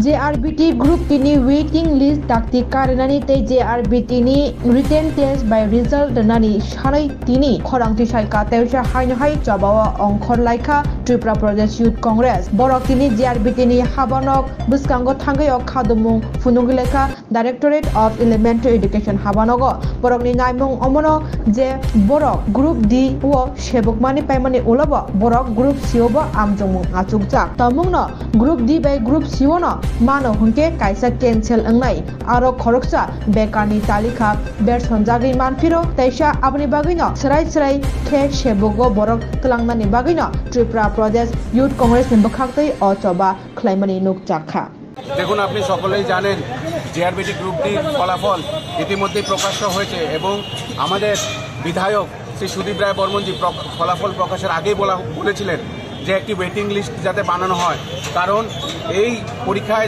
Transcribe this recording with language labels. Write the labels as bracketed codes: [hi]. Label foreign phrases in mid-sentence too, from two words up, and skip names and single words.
[trp] JRBT Group tini [en] waiting list [trp] dakti karenani te JRBT ni [en] written test [trp] by result nani sharai tini khorangti sai ka teusha haino hai jabawa ongkhor laika Tripura Pradesh Youth Congress borok tini JRBT ni habanok buskango thangayok khadumung funungileka Directorate of Elementary Education habanogo borok ni naimung omono je borok group D o sebokmani paimani ulabo borok group C obo amjongmung achukjak tamungno group D by group C no mano hunke kaisa cancel angnai aro khoroksa bekarni talika ber sonjagi manfiro taisa abni bagino serai khe sebogo borok tlangnani bagino Tripura Pradesh Youth Congress ni bokhaktei ochoba khlaimani nukjakha [bn] দেখুন আপনি সকলেই জানেন জেআরবিটি গ্রুপটির ফলাফল ইতিমধ্যেই প্রকাশ্য হয়েছে এবং আমাদের বিধায়ক শ্রী সুদীপ রায় বর্মনজি ফলাফল প্রকাশের আগেই বলেছিলেন যে একটি [en] waiting list [bn] যাতে বানানো হয় কারণ এই পরীক্ষায়